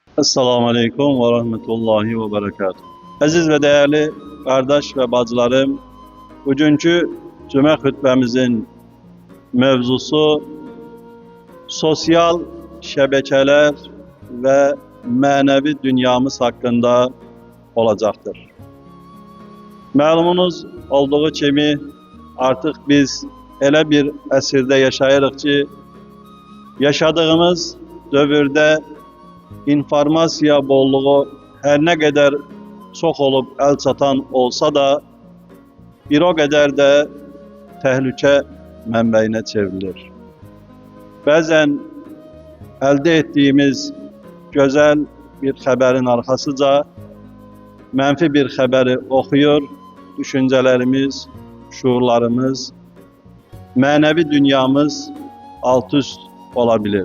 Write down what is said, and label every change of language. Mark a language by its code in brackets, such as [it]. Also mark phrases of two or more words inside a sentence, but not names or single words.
[ar] السلام عليكم ورحمة الله وبركاته. [tr] Aziz ve değerli kardeş ve bacılarım, bugünkü cümle hutbemizin mevzusu sosyal şebekeler ve manevi dünyamız hakkında olacaktır. [az] Malumunuz olduğu kimi artık biz elə bir əsirdə yaşayırıq ki, yaşadığımız dövrdə informasiya bolluğu [tr] her ne kadar çok olup [az] el çatan olsa da [tr] bir o kadar da tehlike [az] mənbəyinə çevrilir. [tr] Bazen elde ettiğimiz güzel bir haberin arkasıca menfi bir haberi okuyor, düşüncelerimiz, şuurlarımız, manevi dünyamız alt üst olabilir.